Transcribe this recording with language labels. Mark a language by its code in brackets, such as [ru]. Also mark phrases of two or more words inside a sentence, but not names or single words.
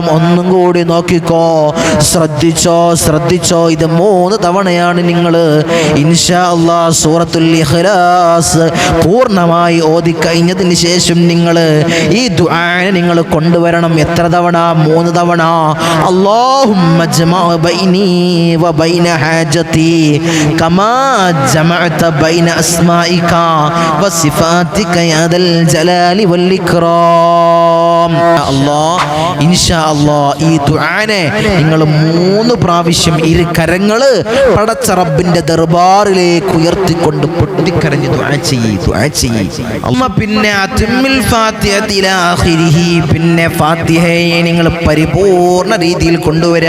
[ml] ഒന്നും കൂടി നോക്കിക്കോ, ശ്രദ്ധിച്ചോ. ഇത് 3 തവണയാണ് നിങ്ങൾ [ar] إن شاء الله [ml] സൂറത്തുൽ ഇഖ്ലാസ് പൂർണ്ണമായി ഓതി കഴിഞ്ഞതിന് ശേഷം നിങ്ങൾ ഈ ദുആനെ നിങ്ങൾ കൊണ്ടുവരണം. എത്ര തവണ? 3 തവണ. [ar] اللهم اجمع بيني وبين حاجتي كما جمعت بين أسمائك وصفاتك يا ذا الجلال والإكرام. الله إن شاء الله [ml] ഈ ദുആനെ നിങ്ങൾ 3 പ്രാവശ്യം ഇരു കരങ്ങള് പടച്ച റബ്ബിന്റെ ദർബാറിലേക്ക് ഉയർത്തിക്കൊണ്ട് പൊട്ടിക്കരഞ്ഞ് ദുആ ചെയ്യ്. പിന്നെ [ar] أتمم الفاتحة إلى آخره, [ml] പിന്നെ ഫാത്തിഹയെ നിങ്ങൾ പരിപൂർണ്ണ രീതിയിൽ കൊണ്ടുവരിക.